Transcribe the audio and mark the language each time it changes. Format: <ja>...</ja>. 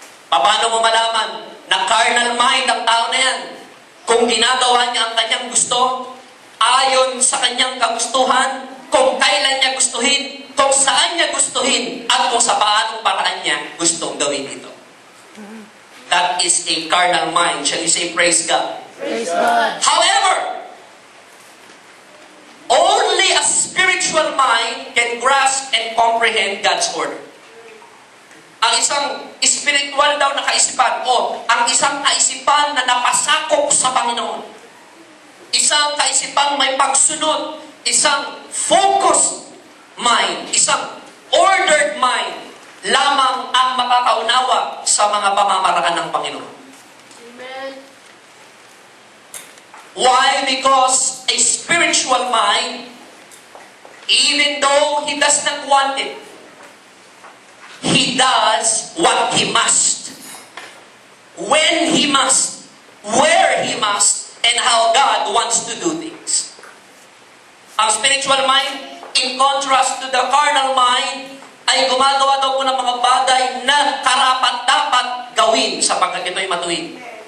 <tl>Paano mo malaman na carnal mind ang tao na yan? Kung ginagawa niya ang kanyang gusto, ayon sa kanyang kagustuhan, kung kailan niya gustuhin, kung saan niya gustuhin, at kung sa paanong paraan niya gustong gawin ito.</tl> <en>That is a carnal mind. Shall you say, praise God? Praise God. However, only a spiritual mind can grasp and comprehend God's order.</en> <tl>Ang isang spiritual daw na kaisipan, o ang isang kaisipan na napasakop sa Panginoon, isang kaisipang may pagsunod, isang focused mind, isang ordered mind, lamang ang makakaunawa sa mga pamamaraan ng Panginoon.</tl> <en>Amen. Why? Because a spiritual mind, even though he does not want it, he does what he must, when he must, where he must, and how God wants to do things.</en> <tl>Ang spiritual mind,</tl> <en>in contrast to the carnal mind,</en> <tl>ay gumagawa daw po ng mga bagay na karapat-dapat gawin sapagkat ito'y matuwid.</tl>